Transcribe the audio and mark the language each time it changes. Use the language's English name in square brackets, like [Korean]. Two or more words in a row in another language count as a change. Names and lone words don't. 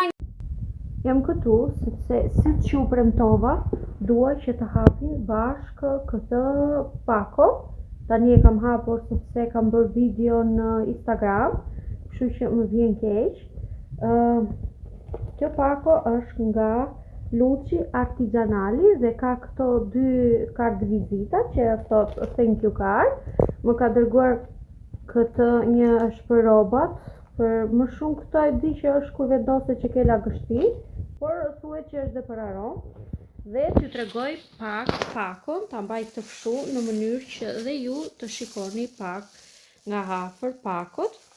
[Albanian] Jam këtu, sepse si që u premtova, dua që të hapim bashkë këtë pako. Tani e kam hapur sepse kam bërë video në Instagram, kështu që më vjen keq. Kjo pako është nga Luci Artigianali dhe ka këto 2 kartë vizita që thot [English] thank you card. [Albanian] Më ka dërguar këtë, një është për robat, për më shumë këto e di që është kur vendose që ke lagështi, por thuhet që është dhe për aromë. Dhe t'ju tregoj pak pakon, ta mbaj të fshu në mënyrë që dhe ju të shikoni pak nga afër pakot.